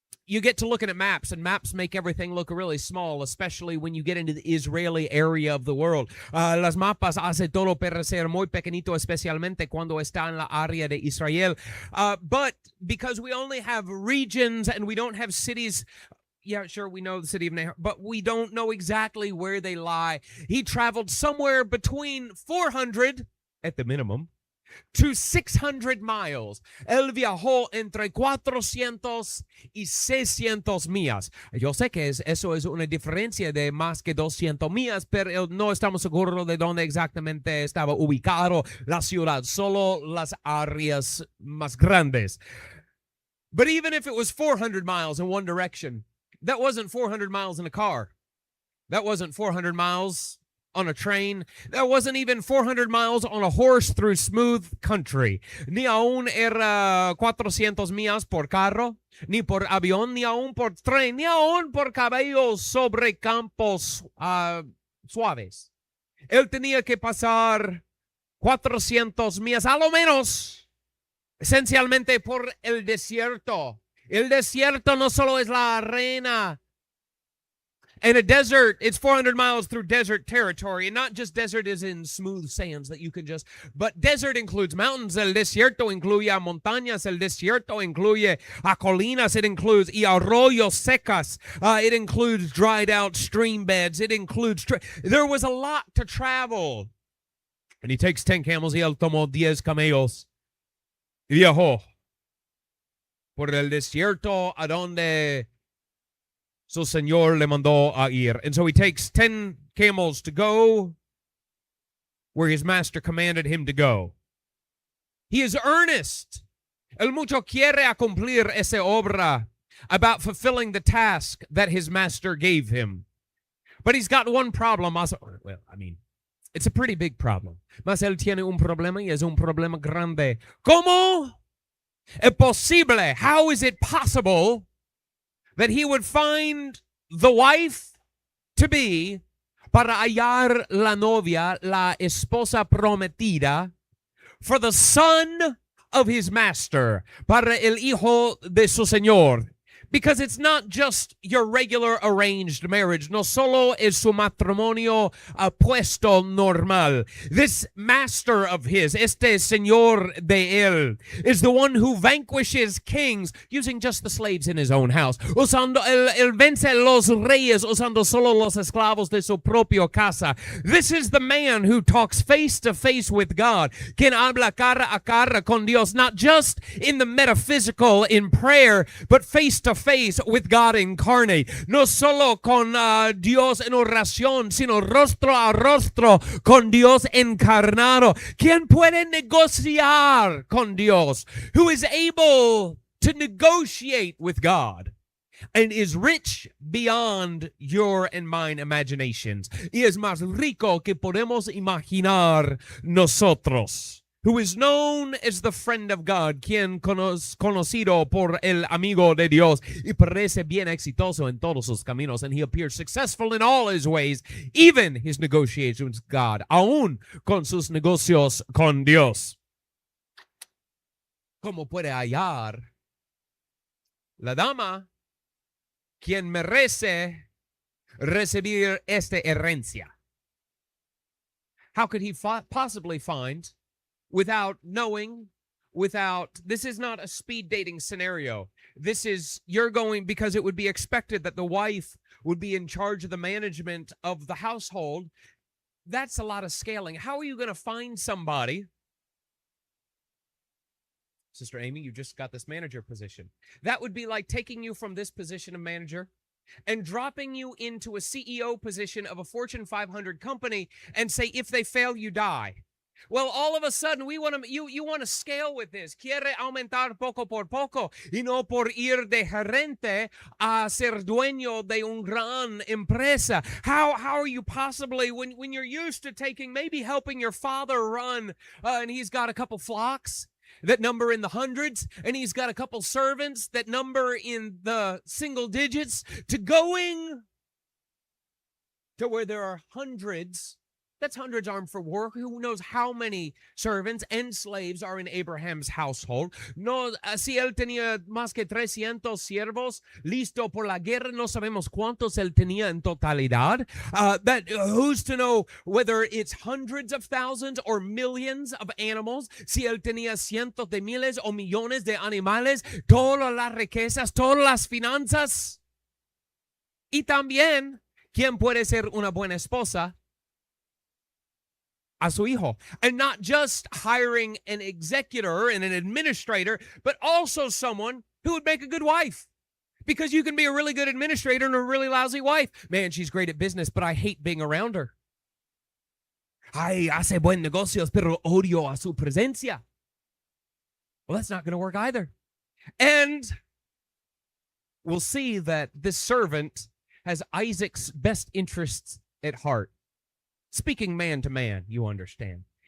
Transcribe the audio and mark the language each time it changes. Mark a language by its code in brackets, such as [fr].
[en] You get to looking at maps, and maps make everything look really small, especially when you get into the Israeli area of the world. [es] Las mapas hace todo parecer muy pequeñito, especialmente cuando está en la área de Israel. [en] But because we only have regions and we don't have cities, yeah, sure, we know the city of Nahor, but we don't know exactly where they lie. He traveled somewhere between 400, at the minimum, to 600 miles. [es] Él viajó entre 400 y 600 millas. Yo sé que eso es una diferencia de más que 200 millas, pero no estamos seguros de dónde exactamente estaba ubicado la ciudad, solo las áreas más grandes. [en] But even if it was 400 miles in one direction, that wasn't 400 miles in a car. That wasn't 400 miles on a train. That wasn't even 400 miles on a horse through smooth country. [es] Ni aún era 400 millas por carro, ni por avión, ni aún por tren, ni aún por caballos sobre campos suaves. Él tenía que pasar 400 millas, a lo menos, esencialmente por el desierto. El desierto no solo es la arena. [en] And a desert, it's 400 miles through desert territory. And not just desert as in smooth sands that you can just, but desert includes mountains. [es] El desierto incluye a montañas. El desierto incluye a colinas. [en] It includes [es] y arroyos secas. [en] It includes dried out stream beds. It includes, there was a lot to travel. And he takes 10 camels [es] y él tomó 10 camellos. Y viajó por el desierto a donde su señor le mandó a ir. [en] And so he takes 10 camels to go where his master commanded him to go. He is earnest. [es] El mucho quiere cumplir esa obra [en] about fulfilling the task that his master gave him. But he's got one problem. Well, I mean, it's a pretty big problem. [es] Mas él tiene un problema y es un problema grande. ¿Cómo es posible? [en] How is it possible that he would find the wife to be [es] para hallar la novia, la esposa prometida, [en] for the son of his master, [es] para el hijo de su señor? [en] Because it's not just your regular arranged marriage. [es] No solo es su matrimonio puesto normal. [en] This master of his, [es] este señor de él, [en] is the one who vanquishes kings using just the slaves in his own house. [es] Usando, él vence los reyes usando solo los esclavos de su propia casa. [en] This is the man who talks face to face with God. [es] Quien habla cara a cara con Dios, [en] not just in the metaphysical, in prayer, but face to face with God incarnate. [es] No solo con Dios en oración, sino rostro a rostro con Dios encarnado. ¿Quién puede negociar con Dios? [en] Who is able to negotiate with God and is rich beyond your and mine imaginations. [es] Y es más rico que podemos imaginar nosotros. [en] Who is known as the friend of God, [es] quien conocido por el amigo de Dios, y parece bien exitoso en todos sus caminos, [en] and he appears successful in all his ways, even his negotiations with God, [es] aún con sus negocios con Dios. ¿Cómo puede hallar la dama quien merece recibir esta herencia? [en] How could he possibly find, without knowing, this is not a speed dating scenario. This is, you're going, because it would be expected that the wife would be in charge of the management of the household. That's a lot of scaling. How are you going to find somebody? Sister Amy, you just got this manager position. That would be like taking you from this position of manager and dropping you into a CEO position of a Fortune 500 company and say, if they fail, you die. Well, all of a sudden, you want to scale with this. [es] Quiere aumentar poco por poco y no por ir de gerente a ser dueño de un gran empresa. [en] How are you possibly, when you're used to maybe helping your father run, and he's got a couple flocks that number in the hundreds, and he's got a couple servants that number in the single digits, to going to where there are hundreds. That's hundreds armed for war. Who knows how many servants and slaves are in Abraham's household? [es] No, si él tenía más que 300 siervos listo por la guerra, no sabemos cuántos él tenía en totalidad. [en] Who's to know whether it's hundreds of thousands or millions of animals? [es] Si él tenía cientos de miles o millones de animales, todas las riquezas, todas las finanzas. Y también, ¿quién puede ser una buena esposa a su hijo? [en] And not just hiring an executor and an administrator, but also someone who would make a good wife. Because you can be a really good administrator and a really lousy wife. Man, she's great at business, but I hate being around her. [es] Ay, hace buen negocios, pero odio a su presencia. [en] Well, that's not going to work either. And we'll see that this servant has Isaac's best interests at heart. Speaking man to man, you understand.